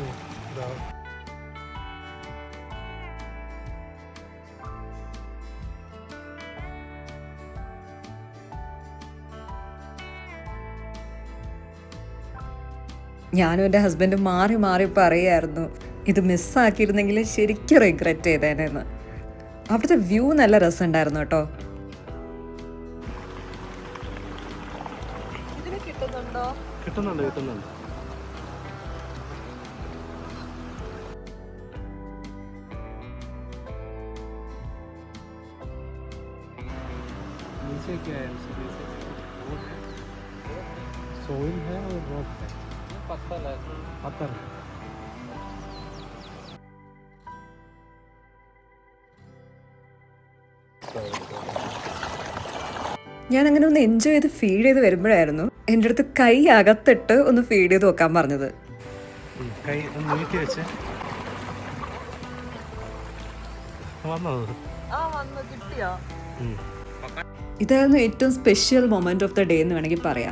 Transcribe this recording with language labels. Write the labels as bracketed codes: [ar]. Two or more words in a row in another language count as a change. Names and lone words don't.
[ml] ഞാനും എൻ്റെ ഹസ്ബൻഡും മാറി മാറി പറയായിരുന്നു ഇത് മിസ്സാക്കിയിരുന്നെങ്കിൽ ശരിക്കും റിഗ്രറ്റ് ചെയ്തേനെന്ന്. അവിടുത്തെ വ്യൂ നല്ല രസമുണ്ടായിരുന്നു കേട്ടോ. ഇതിന് കിട്ടുന്നുണ്ടോ? കിട്ടുന്നുണ്ട്. [hi] सोइल है और रॉक है, पत्थर है। [ml] ഞാൻ അങ്ങനെ ഒന്ന് എൻജോയ് ചെയ്ത് ഫീഡ് ചെയ്ത് വരുമ്പോഴായിരുന്നു എൻ്റെ അടുത്ത് കൈ അകത്തിട്ട് ഒന്ന് ഫീഡ് ചെയ്ത് നോക്കാൻ പറഞ്ഞത്. ഇതായിരുന്നു ഏറ്റവും [en] special moment of the day [ml] എന്ന് വേണമെങ്കിൽ പറയാം.